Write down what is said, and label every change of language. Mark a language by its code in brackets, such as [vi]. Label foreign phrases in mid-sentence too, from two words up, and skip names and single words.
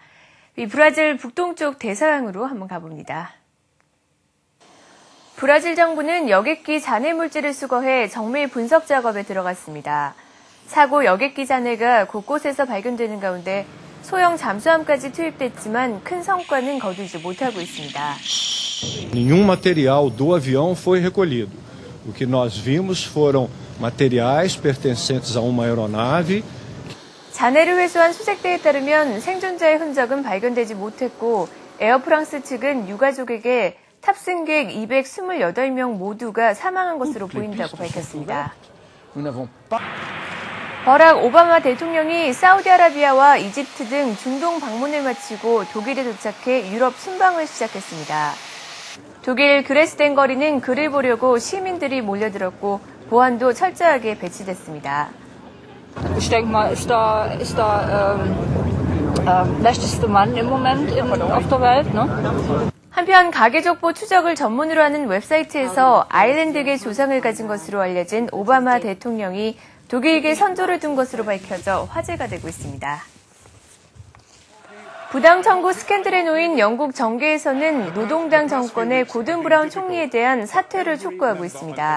[ko] 이 브라질 북동쪽 대서양으로 한번 가봅니다. 브라질 정부는 여객기 잔해 물질을 수거해 정밀 분석 작업에 들어갔습니다. 사고 여객기 잔해가 곳곳에서 발견되는 가운데 소형 잠수함까지 투입됐지만 큰 성과는 거두지 못하고 있습니다. [pt] Nenhum material do avião foi recolhido. O que nós vimos foram materiais pertencentes a uma aeronave. [ko] 잔해를 회수한 수색대에 따르면 생존자의 흔적은 발견되지 못했고 에어프랑스 측은 유가족에게 탑승객 228명 모두가 사망한 것으로 보인다고 밝혔습니다. 버락 오바마 대통령이 사우디아라비아와 이집트 등 중동 방문을 마치고 독일에 도착해 유럽 순방을 시작했습니다. 독일 그레스덴 거리는 그를 보려고 시민들이 몰려들었고 보안도 철저하게 배치됐습니다. [de] Ich denke mal, ist der mächtigste Mann im Moment auf der Welt, ne? [ko] 한편 가계족보 추적을 전문으로 하는 웹사이트에서 아일랜드계 조상을 가진 것으로 알려진 오바마 대통령이 독일계 선조를 둔 것으로 밝혀져 화제가 되고 있습니다. 부당 청구 스캔들에 놓인 영국 정계에서는 노동당 정권의 고든 브라운 총리에 대한 사퇴를 촉구하고 있습니다.